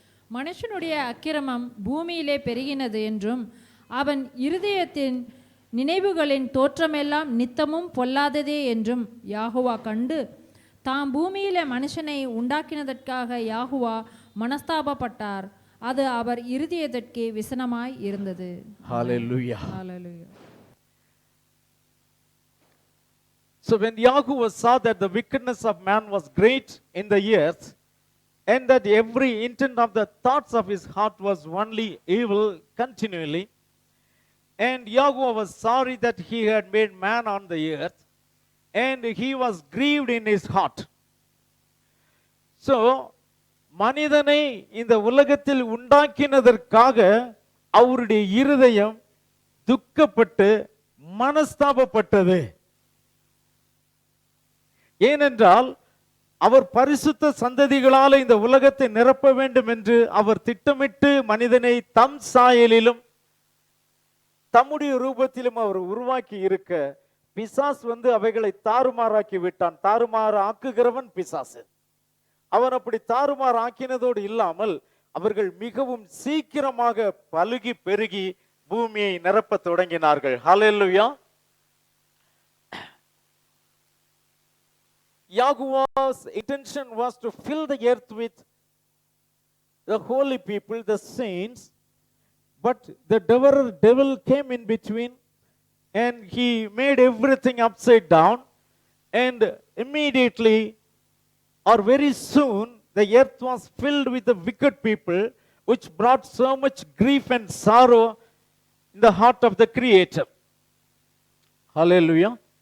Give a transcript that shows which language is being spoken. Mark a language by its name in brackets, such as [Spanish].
[Tamil] மனுஷனுடைய அக்கிரமம் பூமியிலே பெருகினது என்றும் அவன் இருதயத்தின் நினைவுகளின் தோற்றமெல்லாம் நித்தமும் பொல்லாததே என்றும் யாகுவா கண்டு தாம் பூமியிலே மனுஷனை உண்டாக்கினதற்காக யாகுவா மனஸ்தாபப்பட்டார். அது அவர் இருதயத்திற்கு விசனமாய் இருந்தது. [English] Hallelujah. [Tamil] Hallelujah. [English] So when Yahweh saw that the wickedness of man was great in the earth, and that every intent of the thoughts of his heart was only evil continually, and Yahweh was sorry that he had made man on the earth, and he was grieved in his heart. [Tamil] So மனிதனை இந்த உலகத்தில் உண்டாக்கினதற்காக அவருடைய இருதயம் துக்கப்பட்டு மனஸ்தாபப்பட்டது. ஏனென்றால் அவர் பரிசுத்த சந்ததிகளால் இந்த உலகத்தை நிரப்ப வேண்டும் என்று அவர் திட்டமிட்டு மனிதனை தம் சாயலிலும் தம்முடைய ரூபத்திலும் அவர் உருவாக்கி இருக்க, பிசாஸ் வந்து அவைகளை தாறுமாறாக்கி விட்டான். தாறுமாறு ஆக்குகிறவன் பிசாசு. அவன் அப்படி தாறுமாறு ஆக்கினதோடு இல்லாமல் அவர்கள் மிகவும் சீக்கிரமாக பலுகி பெருகி பூமியை நிரப்ப தொடங்கினார்கள். ஹல்லேலூயா. [English] Yahweh's intention was to fill the earth with the holy people, the saints, but the devil came in between and he made everything upside down, and immediately or very soon the earth was filled with the wicked people, which brought so much grief and sorrow in the heart of the Creator. Hallelujah.